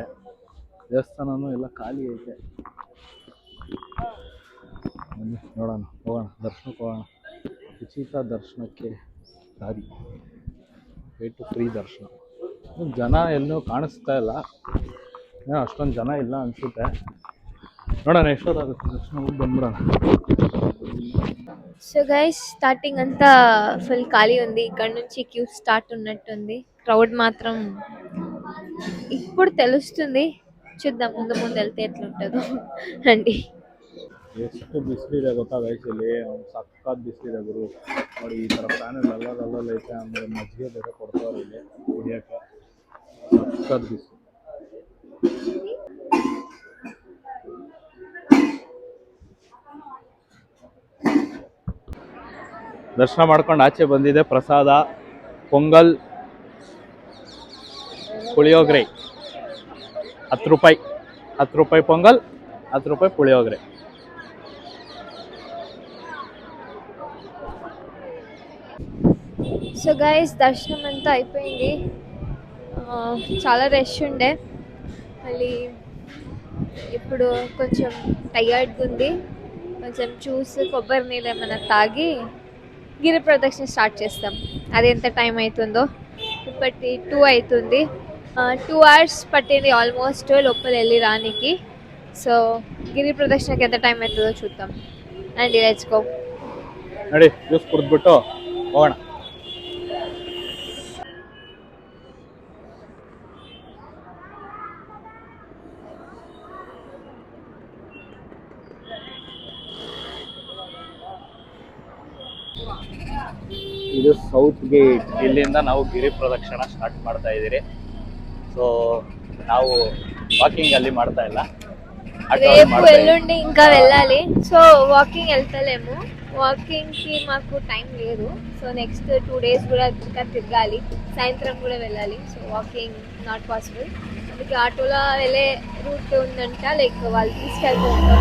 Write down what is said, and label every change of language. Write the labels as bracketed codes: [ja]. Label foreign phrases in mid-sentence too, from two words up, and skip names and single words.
[kn] ದೇವಸ್ಥಾನನೂ ಎಲ್ಲ ಖಾಲಿ ಐತೆ. ನೋಡೋಣ, ಹೋಗೋಣ, ದರ್ಶನಕ್ಕೆ ಹೋಗೋಣ. ಉಚಿತ ದರ್ಶನಕ್ಕೆ ದಾರಿ, [en] way to free [kn] ದರ್ಶನ. ಜನ ಎಲ್ಲೂ ಕಾಣಿಸ್ತಾ ಇಲ್ಲ, ಏನೋ ಅಷ್ಟೊಂದು ಜನ ಇಲ್ಲ ಅನಿಸುತ್ತೆ. ನೋಡೋಣ ಎಷ್ಟೊತ್ತಾಗುತ್ತೆ ದರ್ಶನ, ಹೋಗಿ ಬಂದ್ಬಿಡೋಣ. [en] so guys starting [te] అంతా ఫుల్ ఖాళీ ఉంది. ఇక్కడ నుంచి క్యూ స్టార్ట్ ఉన్నట్టుంది. క్రౌడ్ మాత్రం ఇప్పుడు తెలుస్తుంది, చూద్దాం ముందు ముందు వెళ్తే ఎట్లుంటుందో. రండి. [kn] ಎಷ್ಟು ಬಿಸಿಲಿದೆ ಗೊತ್ತಾ ಗೈಸ್, ಇಲ್ಲಿ ಸಖತ್ ಬಿಸಿಲಿದೆ ಗುರು. ನೋಡಿ ಈ ಥರ ಫ್ಯಾನ್ ಅಲ್ಲಲ್ಲಿ ಐತೆ. ಆಮೇಲೆ ಮಜ್ಜಿಗೆ ಬೇರೆ ಕೊಡ್ತಾವ್ರೆ ಇಲ್ಲಿ ಕುಡಿಯೋಕ್ಕೆ. ಸಖತ್ ಬಿಸಿಲು. ದರ್ಶನ ಮಾಡ್ಕೊಂಡು ಆಚೆ ಬಂದಿದೆ. ಪ್ರಸಾದ ಪೊಂಗಲ್, ಪುಳಿಯೋಗರೆ 10 ರೂಪಾಯಿ. 10 ರೂಪಾಯಿ ಪೊಂಗಲ್, 10 ರೂಪಾಯಿ ಪುಳಿಯೋಗರೆ. [en] so guys [te] దర్శనం అంతా అయిపోయింది. చాలా రష్ ఉండే. మళ్ళీ ఇప్పుడు కొంచెం టయర్డ్గా ఉంది. కొంచెం చూసి కొబ్బరి నీళ్ళు ఏమైనా తాగి గిరి ప్రదక్షిణ స్టార్ట్ చేస్తాం. అది ఎంత టైం అవుతుందో, ఇప్పటి 2 అవుతుంది. 2 hours పట్టింది ఆల్మోస్ట్ లోపల వెళ్ళి రానికి. సో గిరి ప్రదక్షిణకి ఎంత టైం అవుతుందో చూద్దాం. [en] and let's go. [kn] ನಡಿ, ಜ್ಯೂಸ್ ಕುಡಿದ್ಬಿಟ್ಟು ಹೋಗೋಣ. ಇದು ಸೌತ್ ಗೇಟ್. ಇಲ್ಲಿಂದ ನಾವು ಗಿರಿ ಪ್ರದಕ್ಷಿಣ ಸ್ಟಾರ್ಟ್ ಮಾಡ್ತಾ ಇದ್ದೀರಿ. సో ನಾವು వాకింగ్ ಅಲ್ಲಿ ಮಾಡ್ತಾ ಇಲ್ಲ, [te] రేపు ఎల్లుండి ఇంకా వెళ్ళాలి. సో వాకింగ్ వెళ్తలేము, వాకింగ్కి మాకు టైం లేదు. సో [en] next 2 days [te] కూడా ఇంకా తిరగాలి, సాయంత్రం కూడా వెళ్ళాలి. సో [en] walking not possible. [te] అందుకే ఆటోలో వెళ్ళే రూట్ ఉందంట, లైక్ వాళ్ళు తీసుకెళ్తూ ఉంటాం.